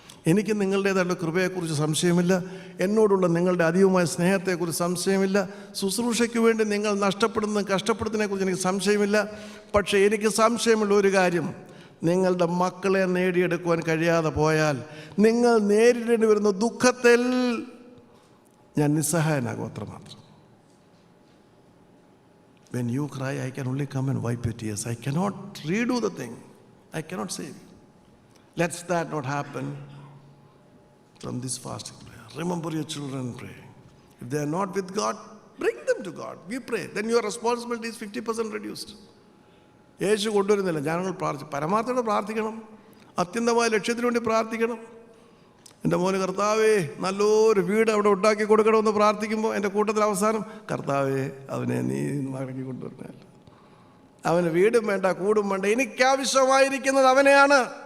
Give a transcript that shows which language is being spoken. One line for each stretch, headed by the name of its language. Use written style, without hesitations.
Malayalam: എനിക്ക് നിങ്ങളുടേതായിട്ടുള്ള കൃപയെക്കുറിച്ച് സംശയമില്ല, എന്നോടുള്ള നിങ്ങളുടെ അധികമായ സ്നേഹത്തെക്കുറിച്ച് സംശയമില്ല, ശുശ്രൂഷയ്ക്ക് വേണ്ടി നിങ്ങൾ കഷ്ടപ്പെടുന്നതിനെക്കുറിച്ച് എനിക്ക് സംശയമില്ല. പക്ഷേ എനിക്ക് സംശയമുള്ള ഒരു കാര്യം, നിങ്ങളുടെ മക്കളെ നേടിയെടുക്കുവാൻ കഴിയാതെ പോയാൽ നിങ്ങൾ നേരിടേണ്ടി വരുന്ന ദുഃഖത്തിൽ ഞാൻ നിസ്സഹായനാകും, അത്രമാത്രം.
English: When you cry, I can only come and wipe your tears. I cannot redo the thing. I cannot save you. Let's that not happen from this fasting prayer. Remember your children, pray. If they are not with God, bring them to God. We pray. Then your responsibility is 50% reduced.
Malayalam: യേശു കൊണ്ടുവരുന്നില്ല, ജനങ്ങൾ പരമാർത്ഥത്തോടെ പ്രാർത്ഥിക്കണം, അത്യന്തമായ ലക്ഷ്യത്തിന് വേണ്ടി പ്രാർത്ഥിക്കണം. എൻ്റെ മോന് കർത്താവേ നല്ലൊരു വീട് അവിടെ ഉണ്ടാക്കി കൊടുക്കണമെന്ന് പ്രാർത്ഥിക്കുമ്പോൾ എൻ്റെ കൂട്ടത്തിൽ അവസാനം കർത്താവേ അവനെ നീ മടക്കി കൊണ്ടുവരുന്നതല്ല. അവന് വീടും വേണ്ട, കൂടും വേണ്ട, എനിക്കാവശ്യമായിരിക്കുന്നത് അവനെയാണ്.